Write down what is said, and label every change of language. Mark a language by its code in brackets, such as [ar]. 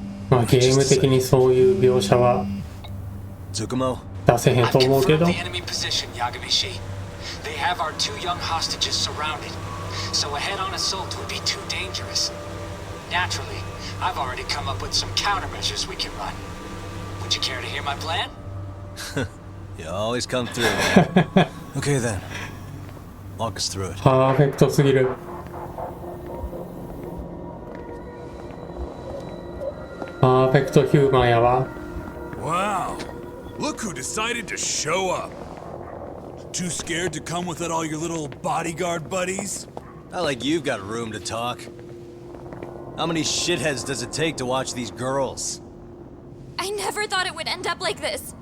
[ja] まあゲーム的にそういう描写は出せへんと思うけど。 [en] They have our 2 young hostages surrounded, so a head-on assault would be too dangerous. Naturally, I've already come up with some countermeasures we can run. Would you care to hear my plan? You always come through. Okay then. Walk us through it. [ja] パーフェクトすぎる。パーフェクトヒューマンやわ。 [en] Wow. Look who decided to show up. Too scared to come without all your little bodyguard buddies? Not like you've got room to talk. How many shitheads does it take to watch these girls? I never thought it would end up like this.